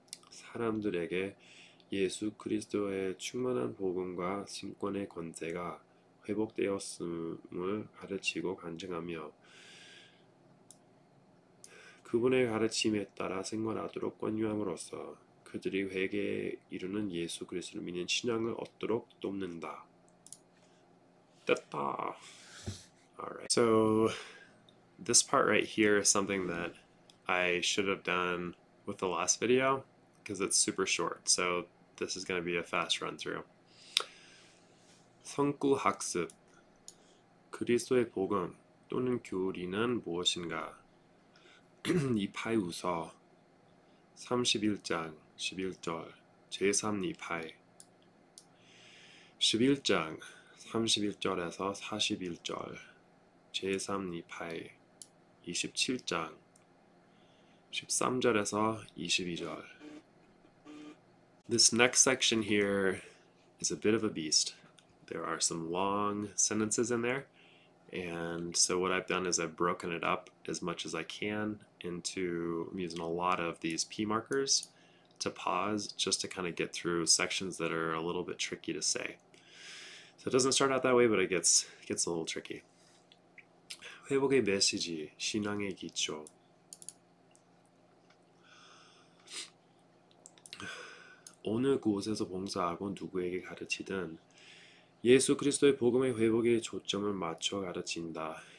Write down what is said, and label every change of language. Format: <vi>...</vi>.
<ko>사람들에게 예수 그리스도의 충만한 복음과 신권의 권세가 회복되었음을 가르치고 간증하며 그분의 가르침에 따라 생활하도록 권유함으로써 그들이 회개에 이르는 예수 그리스도를 믿는 신앙을 얻도록 돕는다. 됐다.</ko> <en>Alright. So this part right here is something that I should have done with the last video because it's super short. So this is going to be a fast run through.</en> <ko>성구 학습. 그리스도의 복음 또는 교리는 무엇인가? 니파이우서 31장 11절 제3니파이 11장 31절에서 41절 제3니파이 27장 13절에서 22절.</ko> <en>This next section here is a bit of a beast. There are some long sentences in there, and so what I've done is I've broken it up as much as I can into, I'm using a lot of these P markers to pause just to kind of get through sections that are a little bit tricky to say. So it doesn't start out that way, but it gets a little tricky.</en> <ko>회복의 메시지, 신앙의 기초. 어느 곳에서 봉사하고 누구에게 가르치든 예수 그리스도의 복음의 회복에 초점을 맞춰 가르친다.</ko>